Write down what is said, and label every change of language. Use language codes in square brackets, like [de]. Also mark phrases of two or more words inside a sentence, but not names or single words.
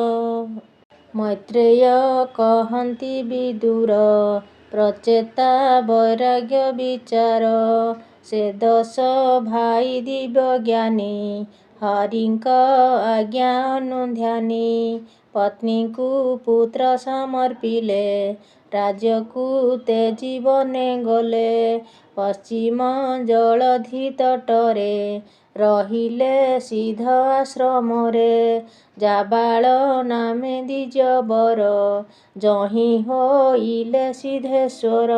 [or] ମୈତ୍ରେୟ କହନ୍ତି ବିଦୁର ପ୍ରଚେତା ବୈରାଗ୍ୟ ବିଚାର। ସେ 10 ଭାଇ ଦିବ୍ୟଜ୍ଞାନୀ ହରିଙ୍କ ଆଜ୍ଞା ଅନୁଧ୍ୟାନୀ। पत्नीକୁ ପୁତ୍ର ସମର୍ପିଲେ ରାଜ୍ୟକୁ ତେଜି ବନେ ଗଲେ। ପଶ୍ଚିମ ଜଳଧି ତଟରେ ରହିଲେ ସିଦ୍ଧ ଆଶ୍ରମରେ। ଜାବାଳ ନାମେ ଦ୍ୱିଜବର ଯହିଁ ହୋଇଲେ ସିଦ୍ଧେଶ୍ୱର।